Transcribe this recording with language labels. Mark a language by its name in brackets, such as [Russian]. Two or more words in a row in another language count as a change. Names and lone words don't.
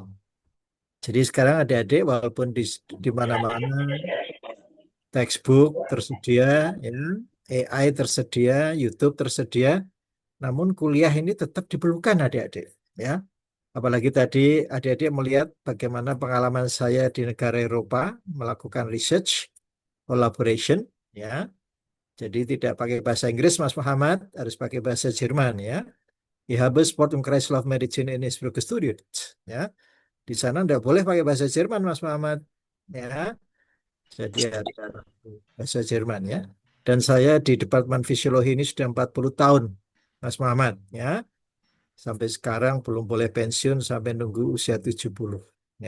[Indonesian] Jadi sekarang adik-adik walaupun di mana-mana textbook tersedia, ya, AI tersedia, YouTube tersedia, namun kuliah ini tetap diperlukan adik-adik, ya. Apalagi tadi adik-adik melihat bagaimana pengalaman saya di negara Eropa melakukan [English] research, collaboration, [Indonesian] ya. Jadi tidak pakai bahasa Inggris, Mas Muhammad, harus pakai bahasa Jerman, ya. [German] Ich habe Sport und Kreislaufmedizin in Innsbruck gestudiert, [Indonesian] ya. Di sana tidak boleh pakai bahasa Jerman, Mas Muhammad, ya. Jadi harus bahasa Jerman ya. Dan saya di Departemen Fisiologi ini sudah 40 tahun, Mas Muhammad ya. Sampai sekarang belum boleh pensiun sampai nunggu usia 70 ya.